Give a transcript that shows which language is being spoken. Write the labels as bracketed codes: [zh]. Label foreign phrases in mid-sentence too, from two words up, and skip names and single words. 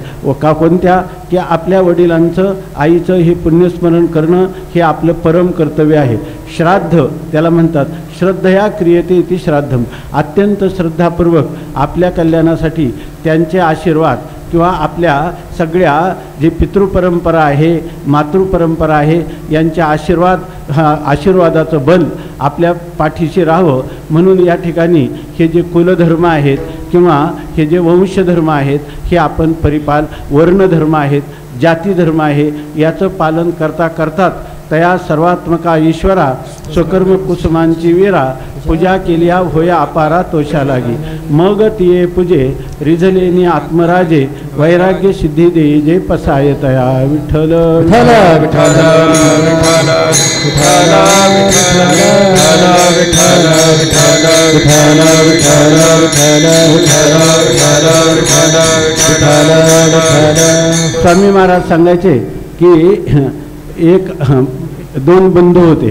[mr] व का कोणत्या की आपल्या वडिलांचं, आईचं हे पुण्यस्मरण करणं हे आपलं परम कर्तव्य आहे. श्राद्ध त्याला म्हणतात. [sa] श्रद्धया क्रियते इति श्राद्धम. [mr] अत्यंत श्रद्धापूर्वक आपल्या कल्याणासाठी त्यांचे आशीर्वाद किंवा आपल्या सगळ्या जे पितृपरंपरा आहे, मातृपरंपरा आहे यांच्या आशीर्वादाचं बल आपल्या पाठीशी राहावं म्हणून या ठिकाणी हे जे कुलधर्म आहेत किंवा हे जे वंशधर्म आहेत हे आपण परिपाल, वर्णधर्म आहेत, जातीधर्म आहे याचं पालन करतात तया सर्वात्मका ईश्वरा स्वकर्म कुसुमांची वीरा पूजा केल्या होया अपारा तोषा लागी मग तिये पूजे रिझलेनी आत्मराजे वैराग्य सिद्धी दे जे पसाय तया. विठ्ठल स्वामी महाराज सांगायचे की दोन बंधू होते.